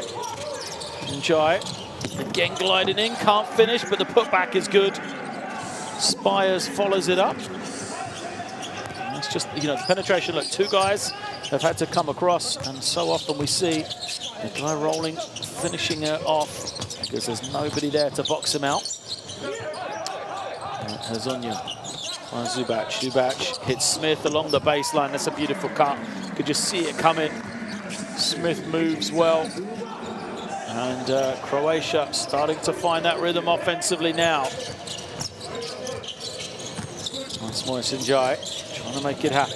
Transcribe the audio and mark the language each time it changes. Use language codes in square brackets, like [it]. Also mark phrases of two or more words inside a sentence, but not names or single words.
[en] Njai again gliding in, can't finish, but the putback is good. Spires follows it up. And it's just, you know, the penetration. Look, 2 guys have had to come across, and so often we see the guy rolling, finishing it off because there's nobody there to box him out. Hezonja on Zubac. Zubac hits Smith along the baseline. That's a beautiful cut. You could just see it coming. Smith moves well, and Croatia starting to find that rhythm offensively now. Once more, Njai trying to make it happen.